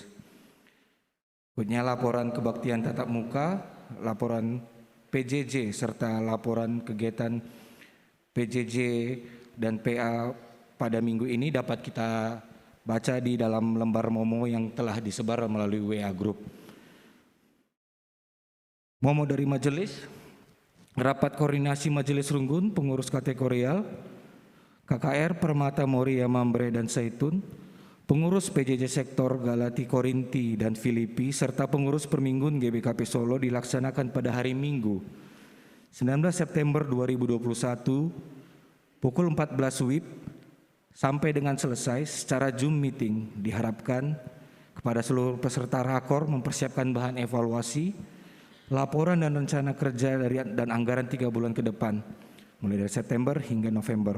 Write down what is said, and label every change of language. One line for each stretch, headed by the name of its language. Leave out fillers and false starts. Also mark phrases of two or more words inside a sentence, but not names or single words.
Indonesian: Berikutnya laporan kebaktian tatap muka, laporan PJJ serta laporan kegiatan PJJ dan PA pada minggu ini dapat kita baca di dalam lembar Momo yang telah disebar melalui WA Group. Momo dari majelis, rapat koordinasi majelis Runggun, pengurus kategorial, KKR Permata Moria Mambre dan Zaitun, pengurus PJJ sektor Galati Korinti dan Filipi, serta pengurus Perminggun GBKP Solo dilaksanakan pada hari Minggu 19 September 2021 pukul 14 WIB sampai dengan selesai secara Zoom meeting. Diharapkan kepada seluruh peserta rakor mempersiapkan bahan evaluasi, laporan dan rencana kerja dan anggaran 3 bulan ke depan, mulai dari September hingga November.